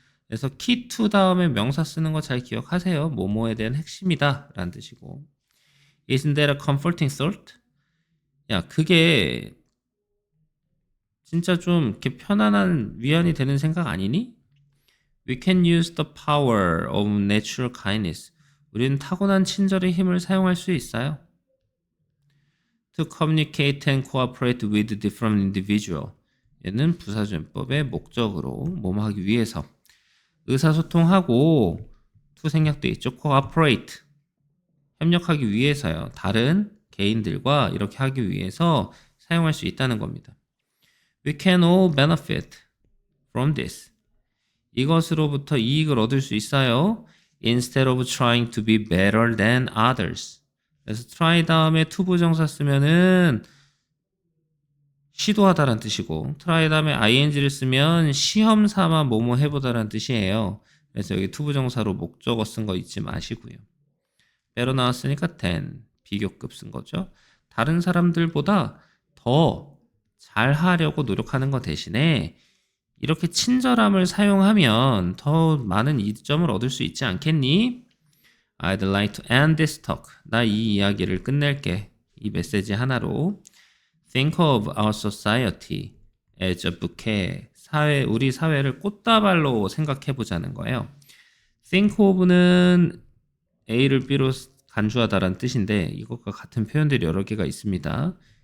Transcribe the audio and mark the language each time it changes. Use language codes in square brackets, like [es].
[ko] 그래서 key to 다음에 명사 쓰는 거 잘 기억하세요. 뭐뭐에 대한 핵심이다 라는 뜻이고. [en] Isn't that a comforting thought? [ko] 야, 그게 진짜 좀 이렇게 편안한 위안이 되는 생각 아니니? [en] We can use the power of natural kindness. [ko] 우리는 타고난 친절의 힘을 사용할 수 있어요. [en] To communicate and cooperate with different individual. [ko] 얘는 부사전법의 목적으로 뭐뭐 하기 위해서. 의사소통하고 to 생략돼 있죠. cooperate. 협력하기 위해서요. 다른 개인들과 이렇게 하기 위해서 사용할 수 있다는 겁니다. [en] We can all benefit from this. [ko] 이것으로부터 이익을 얻을 수 있어요. [en] Instead of trying to be better than others. [ko] 그래서 try 다음에 to 부정사 쓰면은 시도하다라는 뜻이고, try 다음에 ing를 쓰면 시험 삼아 뭐뭐 해보다라는 뜻이에요. 그래서 여기 to 부정사로 목적어 쓴 거 잊지 마시고요. better 나왔으니까 than, 비교급 쓴 거죠. 다른 사람들보다 더 잘하려고 노력하는 것 대신에 이렇게 친절함을 사용하면 더 많은 이점을 얻을 수 있지 않겠니? [en] I'd like to end this talk. [ko] 나 이 이야기를 끝낼게. 이 메시지 하나로. [en] Think of our society as a bouquet. [ko] 우리 사회를 꽃다발로 생각해 보자는 거예요. Think of는 A를 B로 간주하다라는 뜻인데 이것과 같은 표현들이 여러 개가 있습니다.